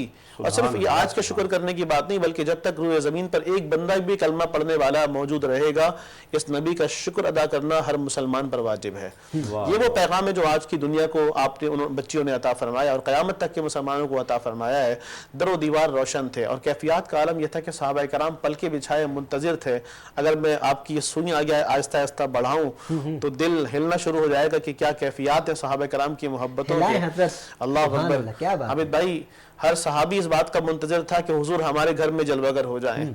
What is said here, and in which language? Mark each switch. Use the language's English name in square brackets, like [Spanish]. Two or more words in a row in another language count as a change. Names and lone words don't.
[Urdu] اور صرف یہ آج کا شکر کرنے کی بات نہیں، بلکہ جب تک روئے زمین پر ایک بندہ بھی کلمہ پڑھنے والا موجود رہے گا، اس نبی کا شکر ادا کرنا ہر مسلمان پر واجب ہے. یہ وہ پیغام ہے جو آج کی دنیا کو آپ نے بچیوں نے عطا فرمایا اور قیامت تک کے مسلمانوں کو عطا فرمایا ہے. در و دیوار روشن تھے اور کیفیات کا عالم یہ تھا کہ صحابہ کرام پلکے بچھائے منتظر تھے. اگر میں آپ کی یہ سوئیں آگے آہستہ آہستہ بڑھاؤں تو دل ہلنا شروع ہو جائے گا کہ کیا کیفیات ہیں صحابہ کرام کی محبتوں کے. [Arabic] اللہ اکبر. [Urdu] حامد بھائی، ہر صحابی اس بات کا منتظر تھا کہ حضور ہمارے گھر میں جلوہ گر ہو جائیں.